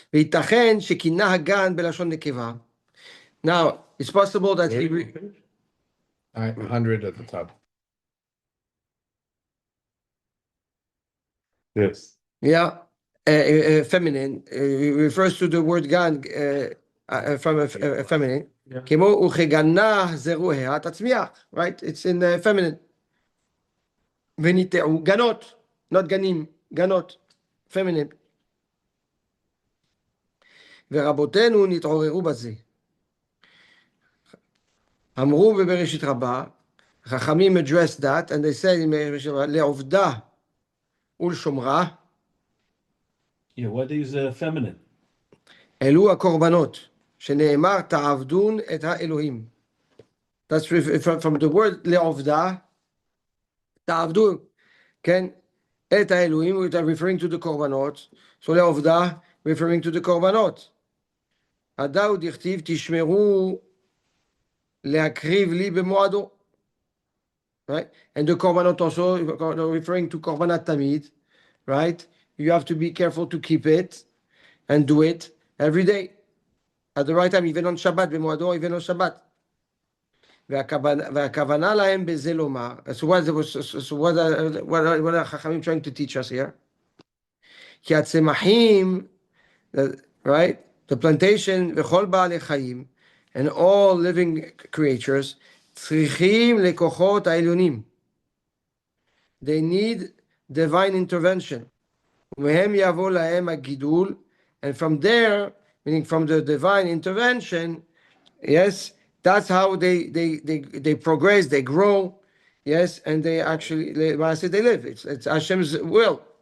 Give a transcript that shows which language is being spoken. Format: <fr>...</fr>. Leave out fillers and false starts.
<he>וייתכן שכינה הגן בלשון נקבה.</he> <en>Now, it's possible that he... 100 at the top. Yes. Yeah. Feminine refers to the word gan from a feminine.</en> <he>כמו וכגנה זרועיה תצמיח.</he> <en>Right? It's in feminine.</en> <he>וניטעו גנות. Not גנים. גנות. feminine. ורבותינו נתעוררו בזה. אמרו בבראשית רבה, חכמים</he> <en>addressed that, and they said in</en> <he>בראשית רבה, לעובדה ולשומרה,</he> <en>Yeah, what is feminine?</en> <he>אלו הקורבנות, שנאמר תעבדון את האלוהים.</he> <en>That's from the word לעובדה, תעבדו, כן?</en> <he>את האלוהים,</he> <en>referring to the קורבנות, so לעובדה, referring to the קורבנות.</en> <he>הדאו דכתיב תשמרו להקריב לי במועדו.</he> <en>Right? And the korbanot also referring to korbanat tamid, right? You have to be careful to keep it and do it every day at the right time, even on Shabbat, במועדו, even on Shabbat.</en> <he>והכוונה להם בזה לומר,</he> <en>so what are החכמים trying to teach us here?</en> <he>כי הצמחים, right?</he> <en>The plantation,</en> <he>וכל בעלי חיים,</he> <en>and all living creatures,</en> <he>צריכים לכוחות העליונים.</he> <en>They need divine intervention.</en> <he>ומהם יבוא להם הגידול,</he> <en>and from there, meaning from the divine intervention, yes, that's how they progress, they grow, yes, and they actually, when I say they live, it's Hashem's will.</en>